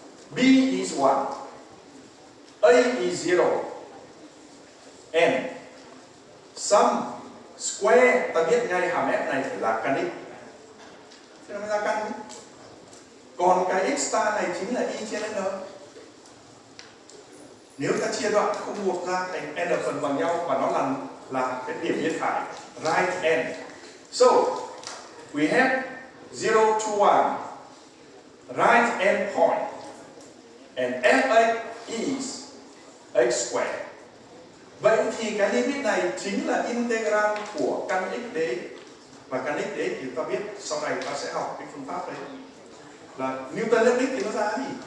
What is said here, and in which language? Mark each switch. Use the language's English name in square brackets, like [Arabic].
[English] B is 1, A is 0, and sum square [Vietnamese] ta biết ngay hàm f này phải là căn x. Thế nó mới ra căn. Còn cái x star này chính là y trên n. Nếu ta chia đoạn không một ra thành n phần bằng nhau và nó là cái điểm bên phải right end. [English] So we have 0 to 1 right end point, and fx is x square. [Vietnamese] Vậy thì cái limit này chính là integral của căn x dx. Và căn x dx thì ta biết sau này ta sẽ học cái phương pháp đấy là Newton lập đích thì nó ra gì?